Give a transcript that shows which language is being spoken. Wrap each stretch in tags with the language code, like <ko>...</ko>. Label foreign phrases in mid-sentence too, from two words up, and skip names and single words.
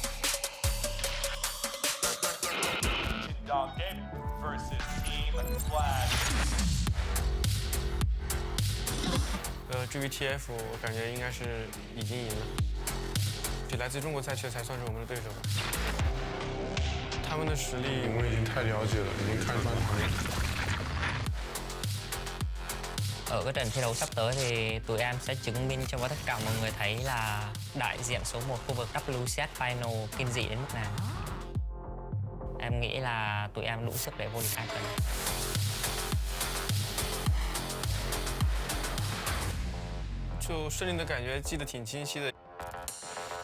<zh>至于 TF， 我感觉应该是已经赢了。就来自中国赛区的才算是我们的对手吧。他们的实力我们已经太了解了，已經看穿他們。</zh> <vi>Ở cái trận thi đấu sắp tới thì tụi em sẽ chứng minh cho tất cả mọi người thấy là đại diện số 1 khu vực WCS Final kinh dị đến mức nào. Em nghĩ là tụi em đủ sức để vô địch 2 trận.</vi> <zh>就胜利的感觉记得挺清晰的。</zh>